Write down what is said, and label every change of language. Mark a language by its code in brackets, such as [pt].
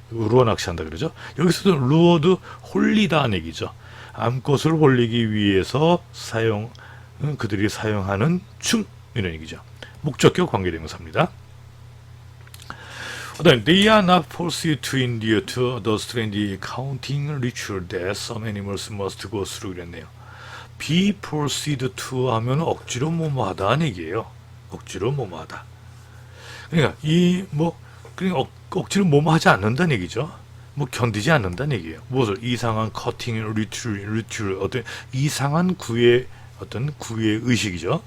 [ko] 루어 낚시한다 그러죠. 여기서도 루어도 홀리다는 얘기죠. 암컷을 홀리기 위해서 그들이 사용하는 춤 이런 얘기죠. 목적격 관계대명사입니다. 그다음에 [en] they are not forced to endure to the strange counting ritual that some animals must go through [ko] 그랬네요. be forced to 하면 억지로 뭐뭐하다는 얘기예요. 억지로 뭐뭐하다. 그러니까 그냥 억지로 뭐뭐하지 않는다는 얘기죠. 뭐 견디지 않는다는 얘기예요. 무엇을 이상한 커팅 리튜얼 어떤 이상한 구의 어떤 구의 의식이죠.